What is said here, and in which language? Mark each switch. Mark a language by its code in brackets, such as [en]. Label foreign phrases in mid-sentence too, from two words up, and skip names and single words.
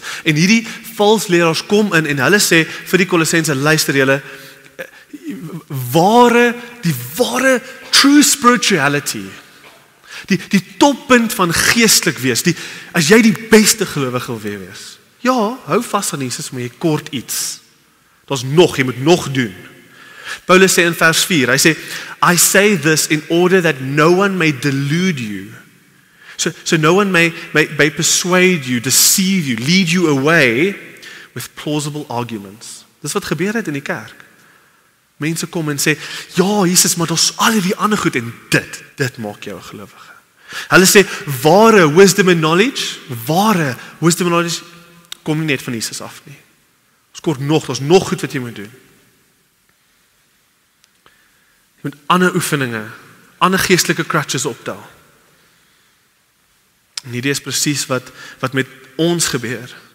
[af] En hierdie valse leraars kom in en hulle sê vir die Kolossense, luister julle, die ware [en] true spirituality, [af] die toppunt van geestelik wees, as jy die beste gelowige wil wees, ja, hou vas aan Jesus, maar jy kort iets. Jy moet nog doen. Paulus sê in vers 4, hy sê, [en] I say this in order that no one may delude you. So no one may persuade you, deceive you, lead you away with plausible arguments. [af] Dis wat gebeur het in die kerk. Mense kom en sê, ja, Jesus, maar daar's al hierdie ander goed en dit maak jou 'n gelowige. Hulle sê, ware [en] wisdom and knowledge [af] kom nie net van Jesus af nie. Daar's nog goed wat jy moet doen. Jy moet ander oefeninge ander geestelike crutches optel. En hierdie is presies wat met ons gebeur.